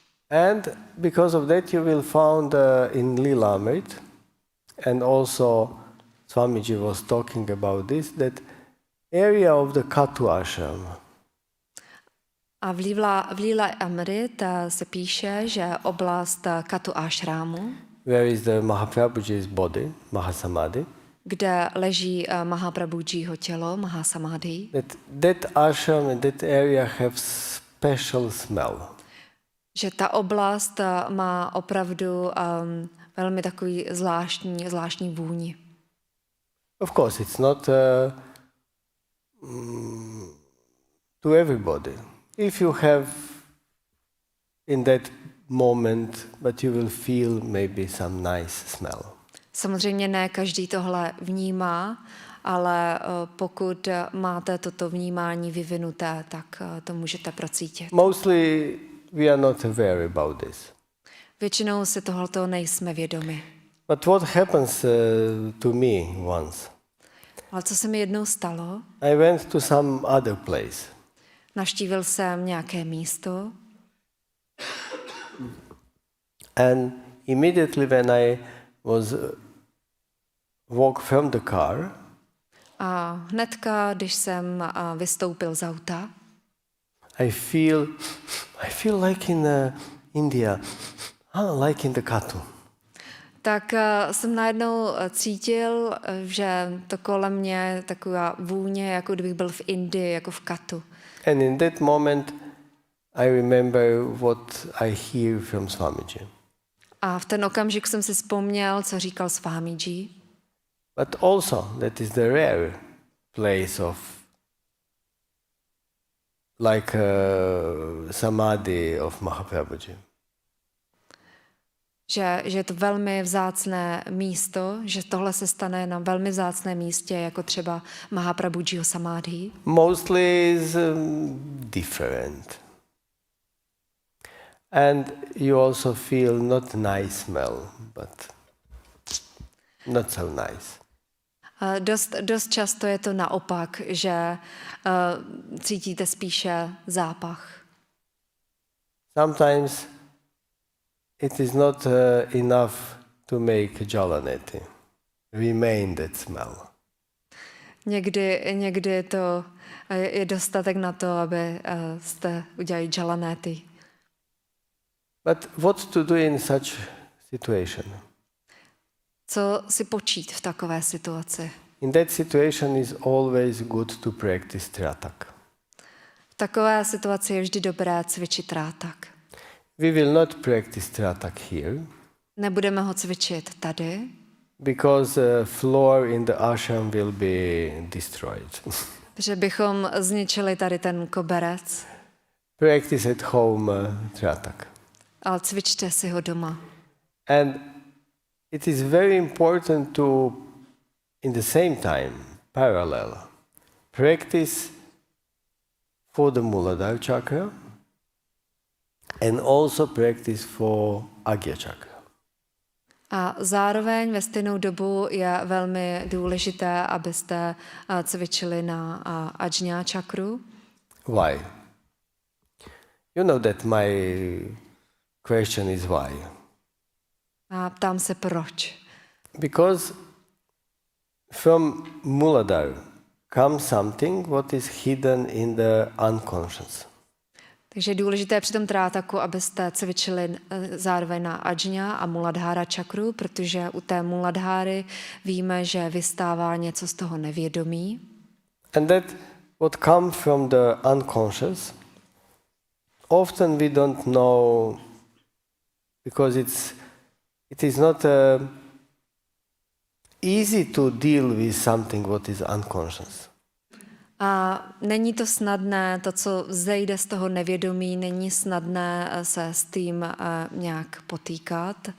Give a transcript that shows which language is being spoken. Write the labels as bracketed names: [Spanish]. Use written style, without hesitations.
[English] And because of that you will find in Lilamrit, and also Swamiji was talking about this, that area of the Katu ashram. [Czech] A v Lila Amrit se píše, že oblast Katu ashramu, [English] Where is the Mahaprabhuji's body, Mahasamadhi, [Czech] kde leží Mahaprabhujiho tělo, Mahasamadhi, [English] that ashram and that area have special smell. [Czech] že ta oblast má opravdu velmi takový zvláštní vůni. [English] Of course, it's not to everybody. If you have in that moment, but you will feel maybe some nice smell. [Czech] Samozřejmě ne každý tohle vnímá, ale pokud máte toto vnímání vyvinuté, tak to můžete procítit. [English] Mostly we are not aware about this. [Czech] Většinou si tohleto nejsme vědomi. [English] But what happens to me once? [Czech] Ale co se mi jednou stalo, [English] I went to some other place. [Czech] navštívil jsem nějaké místo [English] And immediately when I was walk from the car, [Czech] a hnedka, když jsem vystoupil z auta, [English] I feel like in India, like in the Katu. [Czech] tak jsem najednou cítil, že to kolem mě je taková vůně, jako kdybych byl v Indii, jako v Katu. [English] And in that moment, I remember what I hear from Swamiji. [Czech] A v ten okamžik jsem si vzpomněl, co říkal Swamiji. [English] But also, that is the rare place of like samadhi of Mahaprabhuji. [Czech] Že je to velmi vzácné místo, že tohle se stane na velmi vzácném místě, jako třeba Mahaprabhujiho samádhi. [English] Mostly is different. And you also feel not nice smell, but not so nice. [Czech] Dost často je to naopak, že cítíte spíše zápach. [English] Sometimes it is not enough to make jalaneti, remain that smell. [Czech] Někdy to je dostatek na to, aby jste udělali jalanety. [English] But what to do in such situation? [Czech] Co si počít v takové situaci? [English] In that situation is always good to practice tratak. [Czech] V takové situaci je vždy dobré cvičit rátak. [English] We will not practice tratak here. [Czech] Nebudeme ho cvičit tady, [English] Because floor in the ashram will be destroyed. [Czech] že bychom zničili tady ten koberec, [English] Practice at home tratak. [Czech] ale cvičte si ho doma. [English] And it is very important to, in the same time, parallel, practice for the Muladhara chakra and also practice for Agya chakra. [Czech] A zároveň ve stejnou dobu je velmi důležité, abyste cvičili na Ajna čakru. [English] Why? You know that my question is why. [Czech] A ptám se proč. [English] Because from Muladhara comes something what is hidden in the unconscious. [Czech] Takže je důležité při tom trátaku, abyste cvičili zároveň na Ajna a Muladhara čakru, protože u té Muladháry víme, že vystává něco z toho nevědomí. [English] And that what comes from the unconscious, often we don't know because it is not easy to deal with something what is unconscious. [Czech] A není to snadné, to, co vzejde z toho nevědomí, není snadné se s tím nějak potýkat.